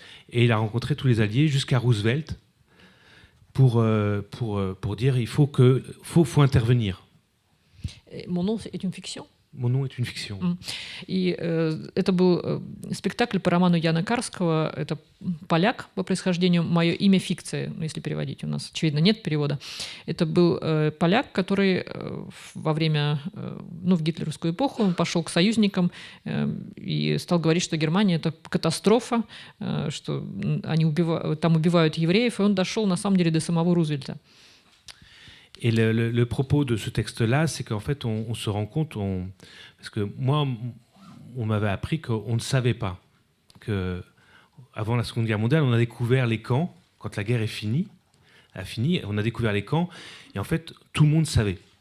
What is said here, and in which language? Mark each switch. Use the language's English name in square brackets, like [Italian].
[French] Et il a rencontré tous les Alliés jusqu'à Roosevelt pour dire il faut intervenir. Mon nom est une fiction. Mon nom est une fiction. [Russian] И это был спектакль по роману Яна Карского. Это поляк по происхождению. «Мое имя фикция», если переводить. У нас, очевидно, нет перевода. Это был поляк, который во время, в гитлеровскую эпоху пошел к союзникам и стал говорить, что Германия — это катастрофа, что они там убивают евреев. И он дошел, на самом деле, до самого Рузвельта. [French] Et le propos de ce texte-là, c'est qu'en fait, on se rend compte, parce que moi, on m'avait appris qu'on ne savait pas qu'avant la Seconde Guerre mondiale, on a découvert les camps, quand la guerre a fini, on a découvert les camps, et en fait, tout le monde savait.